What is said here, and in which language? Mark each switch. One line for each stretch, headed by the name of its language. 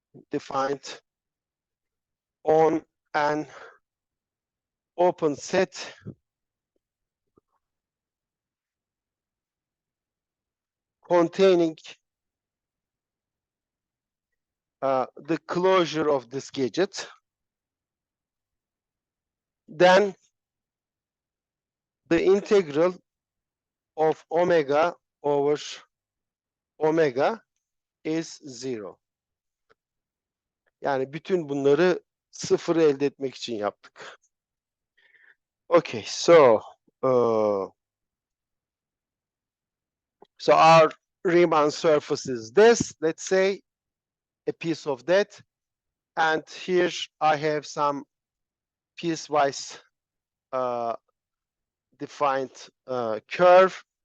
English: defined on an open set containing the closure of this gadget, then the integral of omega over omega is zero.
Turkish: Yani bütün bunları sıfırı elde etmek için yaptık.
English: Okay, so our Riemann surface is this, let's say, a piece of that, and here I have some piecewise defined curve.